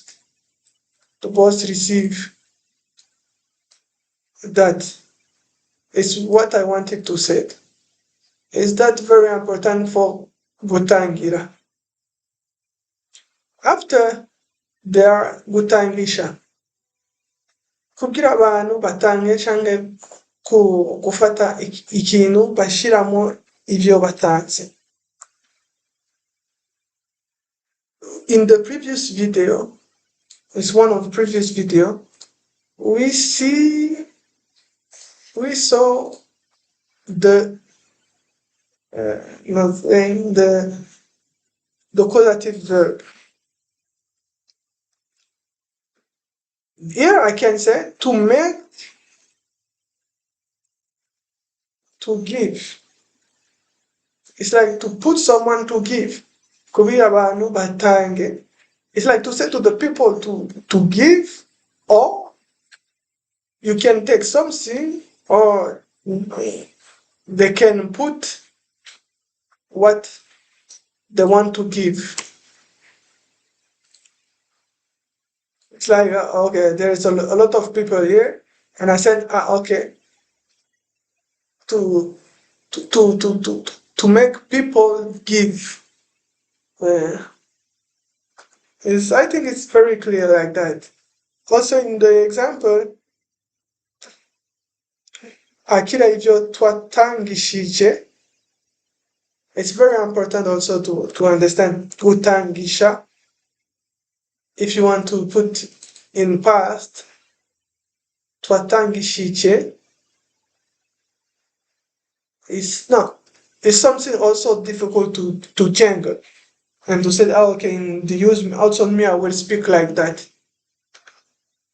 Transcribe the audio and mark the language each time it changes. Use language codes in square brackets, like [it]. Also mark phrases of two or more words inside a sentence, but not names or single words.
[en] The boss receive. That is what I wanted to say. Is that very important for Gutangira? After there Gutangisha. [rn] Kugira abantu batange canke gufata ikintu bashiramo ivyo batanze. [en] In the previous video, it's one of the previous video, we saw the the causative verb. Here I can say to make, to give. It's like to put someone to give. [rn] Kubi abantu batange. [en] It's like to say to the people to give, or you can take something, or they can put what they want to give. It's like okay, there's a lot of people here, and I said okay, to to to to to, to make people give. I think it's very clear like that. Also in the example, [rn] akira ivyo twatangishije, [en] it's very important also to understand Gutangisha. If you want to put in past, twatangishije, it's something also difficult to change and to say, okay, in the use also me, I will speak like that.